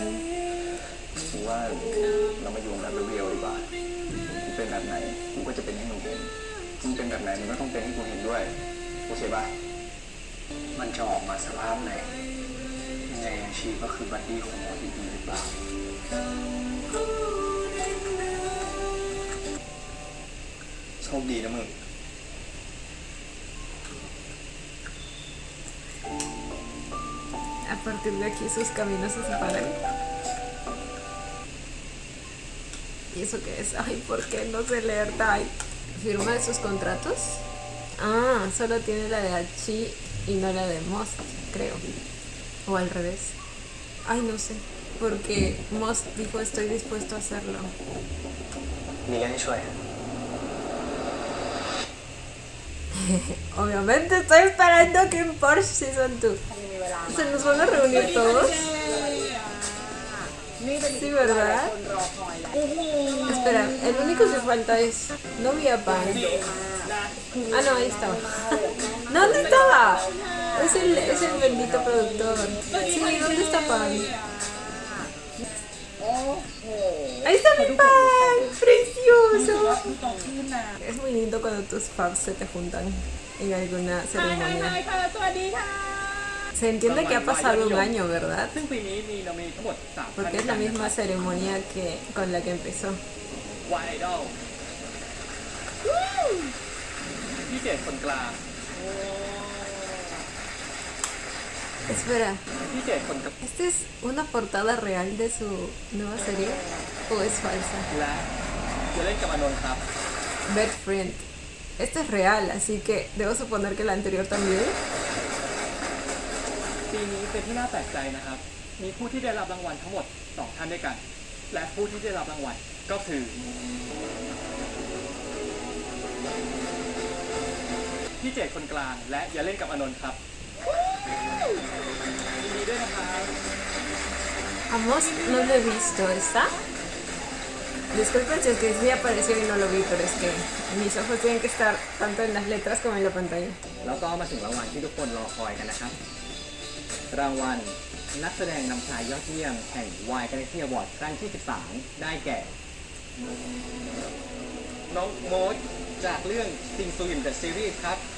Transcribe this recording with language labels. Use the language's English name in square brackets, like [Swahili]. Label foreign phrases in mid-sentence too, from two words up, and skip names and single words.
[Thai] กูว่าเรามาอยู่แบบเรียวๆดีกว่ากูเป็นแบบไหนกูก็จะเป็นให้มึงเห็นมึงเป็นแบบไหนมึงก็ต้องเป็นให้กูเห็นด้วยโอเคป่ะมันจะออกมาสภาพไหนยังไงอาชีพก็คือบัดดี้ของหมอดีๆหรือเปล่าโชคดีนะมึง [Spanish] A partir de aquí sus caminos se separan. ¿Y eso qué es? Ay, ¿por qué no sé leer Tai? ¿Firma de sus contratos? Ah, solo tiene la de Hachi y no la de Most, creo. O al revés. Ay, no sé. Porque Most dijo estoy dispuesto a hacerlo. [Thai] มีเรื่องให้ช่วย [Spanish] Obviamente estoy esperando que en Porsche Season 2 se nos van a reunir todos. [Thai] นี่เป็น [Spanish] Sí, ¿verdad? [Thai] คนรอคอยแล้ว [Spanish] Espera, el único que falta es Novia Pan. Ah, no, ahí estaba. No, ¿dónde estaba? Es el bendito productor. Sí, ¿dónde está Pan? Ahí está mi Pan, precioso. Es muy lindo cuando tus fans se te juntan en alguna ceremonia. Se entiende que ha pasado un año, ¿verdad? [Thai] ซึ่งปีนี้มีเรามีทั้งหมด3 [Spanish] Porque es la misma ceremonia que con la que empezó. [Thai] วายไอดอลพี่เจดคนกลาง [Spanish] Espera, [Thai] พี่เจดคนกลาง [Spanish] ¿esta es una portada real de su nueva serie o es falsa? [Thai] และจะเล่นกับอานนท์ครับ Bad Friend. [Spanish] Esta es real, así que debo suponer que la anterior también. [Thai] ปีนี้เป็นที่น่าแปลกใจนะครับ มีผู้ที่ได้รับรางวัลทั้งหมด 2 ท่านด้วยกัน และผู้ที่ได้รับรางวัลก็คือพี่เจดคนกลางและอย่าเล่นกับอานนท์ครับยินดีด้วยนะครับ [Spanish] Amos, no lo he visto, ¿está? Disculpen si es que sí apareció y no lo vi, pero es que mis ojos tienen que estar tanto en las letras como en la pantalla. [Thai] แล้วก็มาถึงรางวัลที่ทุกคนรอคอยกันนะครับ รางวัลนักแสดงนำชายยอดเยี่ยมแห่ง Y Galaxy Award ครั้งที่ 13 ได้แก่ น้องโมดจากเรื่อง Sing Swim The Series ครับ